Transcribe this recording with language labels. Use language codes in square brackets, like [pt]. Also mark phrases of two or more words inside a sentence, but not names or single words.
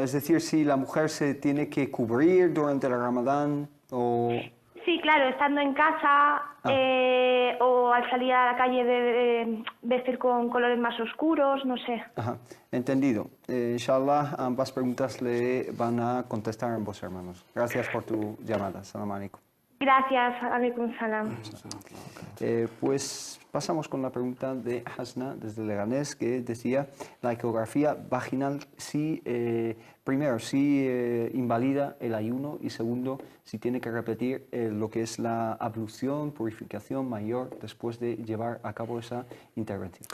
[es] Es decir, si la mujer se tiene que cubrir durante el Ramadán o... Sí, claro, estando en casa o al salir a la calle de vestir con colores más oscuros, no sé. Ajá. Entendido. Inshallah, ambas preguntas le van a contestar a ambos hermanos. Gracias por tu llamada. [ar] سلام عليكم. Gracias, عليكم السلام. [es] Pues pasamos con la pregunta de Hasna desde Leganés, que decía la ecografía vaginal, si, primero, si invalida el ayuno y segundo, si tiene que repetir lo que es la ablución, purificación mayor después de llevar a cabo esa intervención.